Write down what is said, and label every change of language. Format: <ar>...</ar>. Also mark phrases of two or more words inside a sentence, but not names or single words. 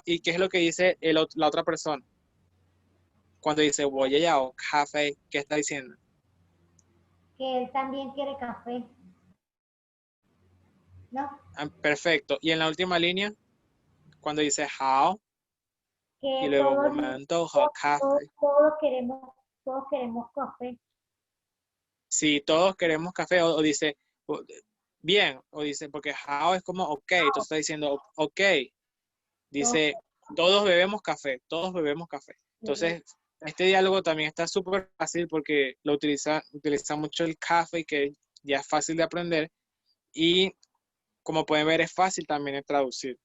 <es>¿Y qué es lo que dice la otra persona? Cuando dice, voy allá o café, ¿qué está diciendo? Que él también quiere café. ¿No? Perfecto. Y en la última línea, cuando dice how, Que y luego todos,</es> <zh>我们都喝咖啡.</zh> <es>todos queremos café. Si todos queremos café, o dice bien, o dice, porque how es como ok, entonces está diciendo ok, dice todos bebemos café, todos bebemos café. Entonces, este diálogo también está súper fácil porque lo utiliza mucho el café, que ya es fácil de aprender, y como pueden ver es fácil también de traducir.</es>